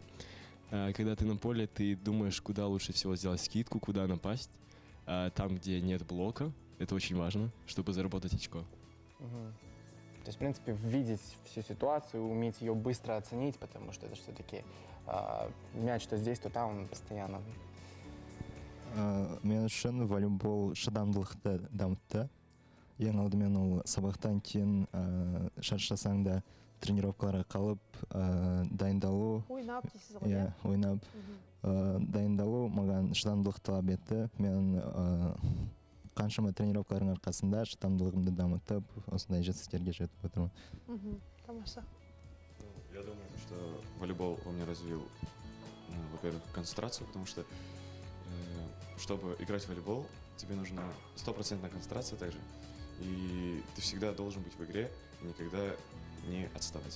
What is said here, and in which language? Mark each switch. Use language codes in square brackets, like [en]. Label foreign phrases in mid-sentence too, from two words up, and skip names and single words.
[ru] Когда ты на поле, ты думаешь, куда лучше всего сделать скидку, куда напасть. Там, где нет блока, это очень важно, чтобы заработать очко. То есть, в принципе, видеть всю ситуацию, уметь ее быстро оценить, потому что это все-таки мяч то здесь, то там, он постоянно. [kk] Мен үшін волейбол шыдамдылықты дамытты. Ең алдымен ол сабақтан кейін шаршасаң да тренировкаларға қалып, дайындалу. Ойнап дейсіз ғой, Иә, ойнап. Дайындалу маған шыдамдылық талап етті. Мен қаншама тренировкалардың арқасында шыдамдылығымды дамытып, осындай жетістіктерге жетіп отырмын. Тамаша. [ru] Я думаю, что волейбол у меня развил, во-первых, концентрацию, потому что, чтобы играть в волейбол, тебе нужна 100% концентрация также. И ты всегда должен быть в игре и никогда не отставать.